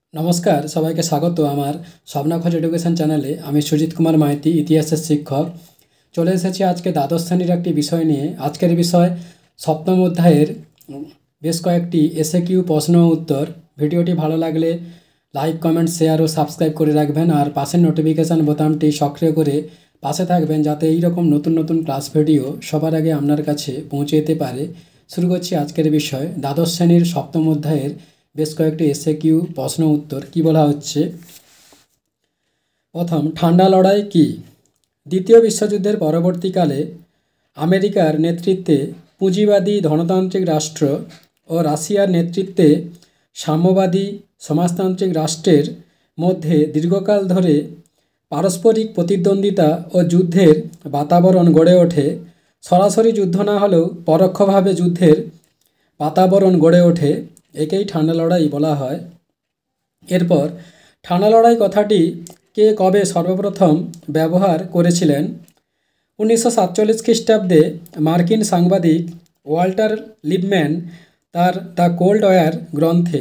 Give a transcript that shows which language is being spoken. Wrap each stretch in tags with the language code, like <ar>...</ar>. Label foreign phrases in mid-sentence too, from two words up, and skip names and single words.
<bn>নমস্কার সবাইকে স্বাগত আমার স্বপ্নখোঁজ এডুকেশন চ্যানেলে আমি সুজিত কুমার মাইতি ইতিহাসের শিক্ষক চলে এসেছি আজকে দ্বাদশ শ্রেণীর একটি বিষয় নিয়ে। আজকের বিষয় সপ্তম অধ্যায়ের বেশ কয়েকটি এসএকিউ প্রশ্ন উত্তর। ভিডিওটি ভালো লাগলে</bn> <en>like comment share</en> <bn>আর সাবস্ক্রাইব করে রাখবেন আর পাশের নোটিফিকেশন বোতামটি সক্রিয় করে পাশে থাকবেন যাতে এই রকম নতুন নতুন</bn> <en>class video</en> <bn>সবার আগে আপনার কাছে পৌঁছে যেতে পারে। শুরু করছি আজকের বিষয় দ্বাদশ শ্রেণীর সপ্তম অধ্যায়ের বেশ কয়েকটি এসএকিউ প্রশ্ন উত্তর। কী বলা হচ্ছে প্রথম ঠান্ডা লড়াই কী? দ্বিতীয় বিশ্বযুদ্ধের পরবর্তীকালে আমেরিকার নেতৃত্বে পুঁজিবাদী ধনতান্ত্রিক রাষ্ট্র আর রাশিয়ার নেতৃত্বে সাম্যবাদী সমাজতান্ত্রিক রাষ্ট্রের মধ্যে দীর্ঘকাল ধরে পারস্পরিক প্রতিদ্বন্দ্বিতা আর যুদ্ধের বাতাবরণ গড়ে ওঠে। সরাসরি যুদ্ধ না হলেও পরোক্ষভাবে যুদ্ধের বাতাবরণ গড়ে ওঠে, একেই ঠান্ডা লড়াই বলা হয়। এরপর ঠান্ডা লড়াই কথাটি কে কবে সর্বপ্রথম ব্যবহার করেছিলেন? 1947 খ্রিস্টাব্দে মার্কিন সাংবাদিক ওয়াল্টার লিপম্যান তার দ্য কোল্ড ওয়ার গ্রন্থে।</bn>